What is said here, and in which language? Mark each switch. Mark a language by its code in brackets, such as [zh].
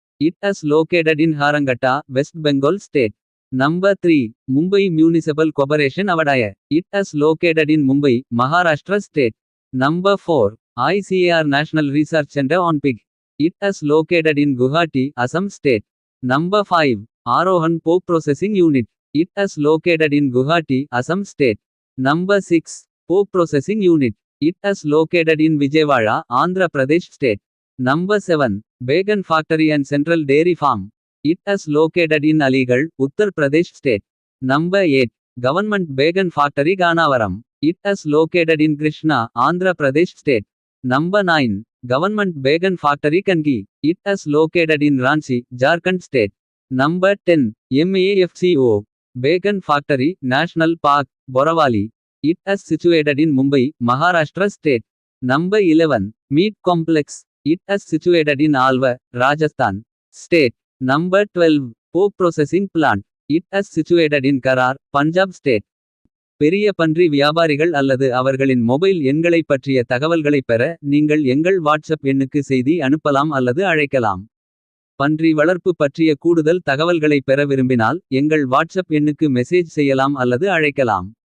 [en] It is located in Haringhata, west Bengal state. Number 3 Mumbai municipal corporation அவடாய. It is located in Mumbai, Maharashtra state. Number 4 ICAR national research centre on pig. It is located in Guwahati, Assam state. Number 5 Arohan pork processing unit. It is located in Guwahati, Assam State. Number 6 Pork Processing Unit. It is located in Vijayawada, Andhra Pradesh State. Number 7 Bacon Factory and Central Dairy Farm. It is located in Aligarh, Uttar Pradesh State. Number 8 Government Bacon Factory Ganavaram. It is located in Krishna, Andhra Pradesh State. Number 9 Government Bacon Factory Kangi. It is located in Ranchi, Jharkhand State. Number 10 MAFCO Bacon Factory, National Park, Borawali. It is situated in Mumbai, Maharashtra State. Number 11 Meat Complex. It is situated in Alwar, Rajasthan State. Number 12 Pork Processing Plant. It is situated in Karar, Punjab State. [ta] பெரிய பன்றி வியாபாரிகள் அல்லது அவர்களின் mobile எண்களைப் பற்றிய தகவல்களைப் பெற நீங்கள் எங்கள் வாட்ஸ்அப் எண்ணுக்கு செய்தி அனுப்பலாம் அல்லது அழைக்கலாம். பன்றி வளர்ப்பு பற்றிய கூடுதல் தகவல்களை பெற விரும்பினால் எங்கள் வாட்ஸ்அப் எண்ணுக்கு மெசேஜ் செய்யலாம் அல்லது அழைக்கலாம்.